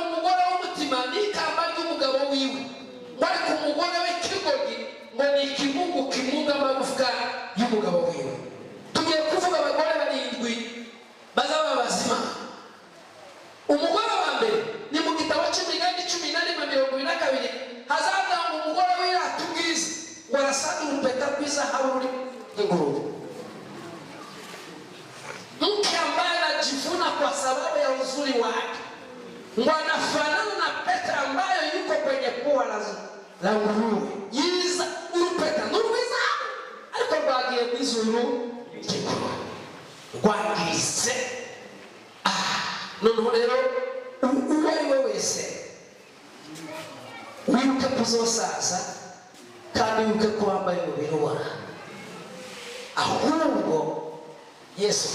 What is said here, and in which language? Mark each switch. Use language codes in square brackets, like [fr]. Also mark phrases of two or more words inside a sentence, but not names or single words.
[rn] umugore w'umutima ni ikamba ry'umugabo wiwe bari ku mugore w'ikigoryi ngo ni ikimungu kimunga amagufwa y'umugabo wiwe tugiye kuvuga abagore 7 bazaba bazima umugore wa mbere ni mu gitabo cy'Imigani 11:22 hazavuga ngo umugore w'irata ubwiza ngo arasana urupeta rw'izahabu ruri nk'ingurube [sw] mke ambaye anajivuna kwa sababu ya uzuri wake ngo anafanana na pete ambayo yuko kwenye pua la nguruwe [rn] yiza urupeta n'urwiza ariko rwagiye mw'izuru rwangiritse noneho rero uwo ari we wese wibuke kuzosaza kandi wibuke ko wambaye umubiri ubona ahubwo Yesu